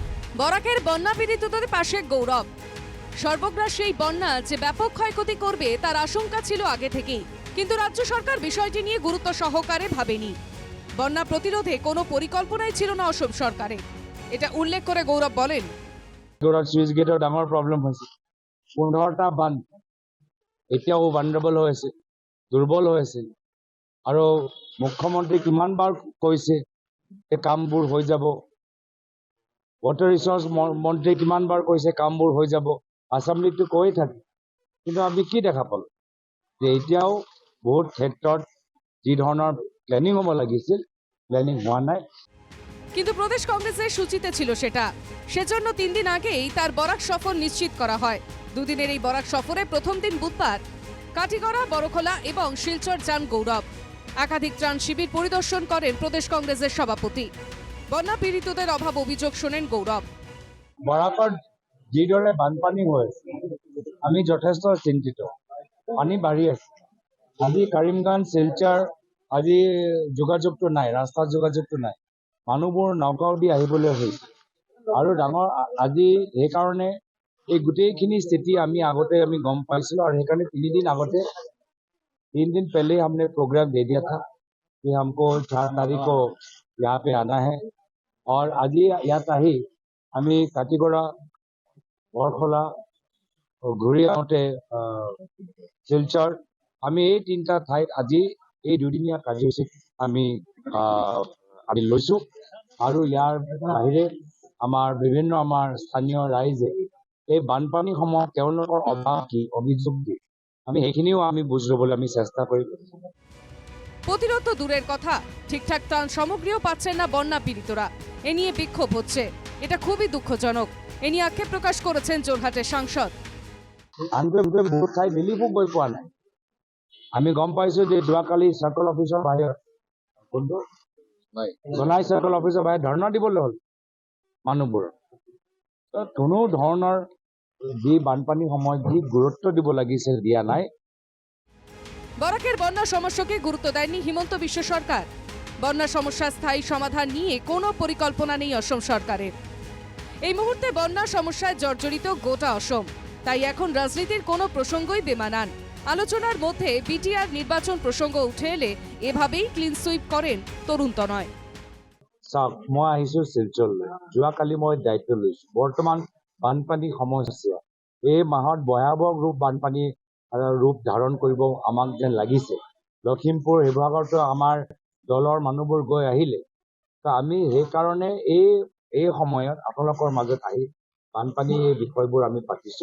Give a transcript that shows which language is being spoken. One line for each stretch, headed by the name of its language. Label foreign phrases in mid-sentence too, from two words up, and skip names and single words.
Bangla: বরাকের বন্যা পীড়িতদের পাশে গৌরব। সর্বগ্রাসী এই বন্যা যে ব্যাপক ক্ষয়ক্ষতি করবে তার আশঙ্কা ছিল আগে থেকেই, কিন্তু রাজ্য সরকার বিষয়টি নিয়ে গুরুত্ব সহকারে ভাবেনি। বন্যা প্রতিরোধে কোনো পরিকল্পনাই ছিল না অসম সরকারের, এটা উল্লেখ করে গৌরব বলেন,
Assamese: গৌরব সুইচ গেটৰ ডাঙৰ প্ৰব্লেম হৈছে। 15টা বান্ধ এতিয়াও ভালনাৰেবল হৈ আছে, দুৰ্বল হৈ আছে। আৰু মুখ্যমন্ত্ৰী কিমানবাৰ কৈছে এই কামবোৰ হৈ যাব,
English: water resource
Assamese: মন্ত্ৰী কিমানবাৰ কৈছে কামবোৰ হৈ যাব, আসামলিতো কৈয়ে থাকে, কিন্তু আমি কি দেখা পালো যে এতিয়াও বহুত ক্ষেত্ৰত যি ধৰণৰ প্লেনিং হ'ব লাগিছিল প্লেনিং হোৱা নাই।
Bangla: কিন্তু প্রদেশ কংগ্রেসের সূচিতে ছিল সেটা। সেজন্য 3 দিন আগেই তার বরাক সফর নিশ্চিত করা হয়। দুদিনের এই বরাক সফরে প্রথম দিন বুধবার কাটিগড়া, বড়খোলা এবং শিলচর যান গৌরব। একাধিক ত্রাণ শিবির পরিদর্শন করেন প্রদেশ কংগ্রেসের সভাপতি। বন্যা পীড়িতদের অভাব অভিযোগ শোনেন গৌরব।
Assamese: বৰাকত যিদৰে বানপানী হৈ আছে আমি যথেষ্ট চিন্তিত। পানী বাঢ়ি আছে। আজি কৰিমগঞ্জ শিলচৰ আজি যোগাযোগটো নাই, ৰাস্তাৰ যোগাযোগটো নাই। মানুহবোৰ নগাঁও দি আহিবলৈ হৈছে আৰু ডাঙৰ আজি সেইকাৰণে এই গোটেইখিনি স্থিতি আমি আগতে গম পাইছিলোঁ আৰু সেইকাৰণে
Hindi: 3 दिन पहले हमने प्रोग्राम दे दिया था कि हमको 4 तारीख को यहाँ पे आना है और आज
Assamese: ইয়াত আহি আমি কাটিগড়া, বৰখোলা ঘূৰি আহোঁতে শিলচৰ আমি এই 3টা ঠাইত আজি এই দুদিনীয়া কাৰ্যসূচী আমি লৈছোঁ আৰু ইয়াৰ বাহিৰে বিভিন্ন আমাৰ স্থানীয় ৰাইজে এই বানপানীসমূহ তেওঁলোকৰ অভাৱ কি অভিযোগ কি আমি সেইখিনিও আমি বুজ ল'বলৈ আমি চেষ্টা কৰিম।
Bangla: প্রতিরোধ তো দূরের কথা, ঠিকঠাক ত্রাণ সামগ্রীও পাচ্ছেন না বন্যা পীড়িতরা। এ নিয়ে বিক্ষোভ হচ্ছে, এটা খুবই দুঃখজনক। এ নিয়ে আক্ষেপ প্রকাশ করেছেন যোরহাটের সাংসদ।
Assamese: আনকি বহুত ঠাই দিল্লীকো গৈ পোৱা নাই। আমি গম পাইছোঁ যে যোৱাকালি চাৰ্কল অফিচৰ বাহিৰত কোনটো জনাই চাৰ্কল অফিচৰ বাহিৰত ধৰ্ণা দিবলৈ হ'ল মানুহবোৰ। কোনো ধৰণৰ যি বানপানী সময়ত যি গুৰুত্ব দিব লাগিছিল দিয়া নাই।
Bangla: বরাকের বন্যা সমস্যাকে গুরুত্ব দেয়নি হিমন্ত বিশ্ব সরকার। বন্যা সমস্যার স্থায়ী সমাধান নিয়ে কোনো পরিকল্পনা নেই অসম সরকারের। এই মুহূর্তে বন্যা সমস্যায় জর্জরিত গোটা অসম, তাই এখন রাজনীতির কোনো প্রসঙ্গই বেমানান। আলোচনার মধ্যে বিটিআর নির্বাচন প্রসঙ্গ উঠে এলে এভাবেই
English: clean sweep
Bangla: করেন তরুণ তনয়।
Assamese: চাওক, মই আহিছোঁ শিলচৰলৈ, যোৱাকালি মই দায়িত্ব লৈছোঁ। বৰ্তমান বানপানী সমস্যা এই মাহত ভয়াৱহ বানপানী ৰূপ ধাৰণ কৰিব আমাক যেন লাগিছে। লখিমপুৰ শিৱসাগৰতো আমাৰ দলৰ মানুহবোৰ গৈ আহিলে, তো আমি সেইকাৰণে এই সময়ত আপোনালোকৰ মাজত আহি বানপানী এই বিষয়বোৰ আমি পাতিছোঁ।